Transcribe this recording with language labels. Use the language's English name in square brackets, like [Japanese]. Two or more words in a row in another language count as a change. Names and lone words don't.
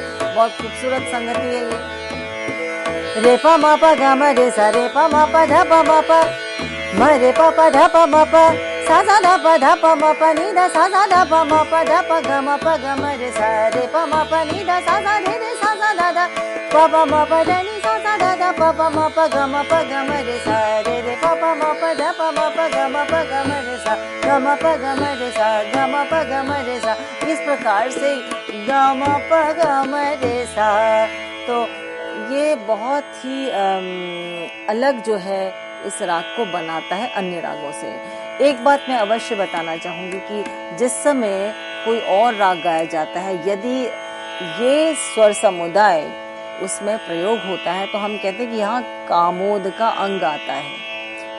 [Hindi] बहुत खूबसूरत संगति है ये। रे प म प ग म रे सा, रे प म प ध प म प म रे प प ध प म प सा सा ध प म प नि ध सा सा ध प म प ध प ग म प ग म रे सा, रे प म प नि ध सा सा रे रे सा सा ध ध प प म प ध नि सा सा ध ध प प म प ग म प ग म रे सा, रे रे प प म प ध प म प ग म प ग म रे सा, ग म प ग म रे सा, ग म प ग म रे सा। इस प्रकार से ग म प ग म रे सा। तो ये बहुत ही अलग जो है इस राग को बनाता है अन्य रागों से। एक बात मैं अवश्य बताना चाहूँगी कि जिस समय कोई और राग गाया जाता है, यदि ये स्वर समुदाय उसमें प्रयोग होता है तो हम कहते हैं कि यहाँ कामोद का अंग आता है।